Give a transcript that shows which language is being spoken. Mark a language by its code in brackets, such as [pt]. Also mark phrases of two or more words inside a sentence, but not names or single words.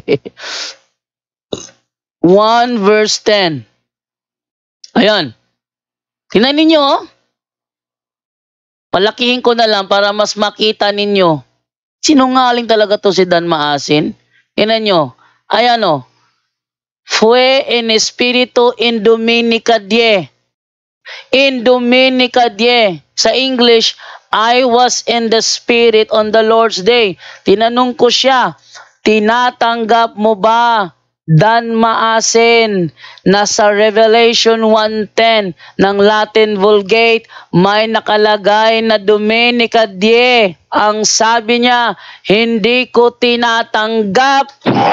[en] 1 verse 10. [tl] Ayan. Tingnan ninyo. Palakihin ko na lang para mas makita ninyo. Sinungaling talaga to si Dan Maasin. Tingnan nyo. Ayan [es] Fue en espíritu [la] in Dominica Die. In Dominica Die. [tl] Sa English, [en] I was in the spirit on the Lord's day. [tl] Tinanong ko siya, tinatanggap mo ba, Dan Maasin, na sa Revelation 1:10 ng [en] Latin Vulgate [tl] may nakalagay na [la] Dominica Die? [tl] Ang sabi niya, hindi ko tinatanggap.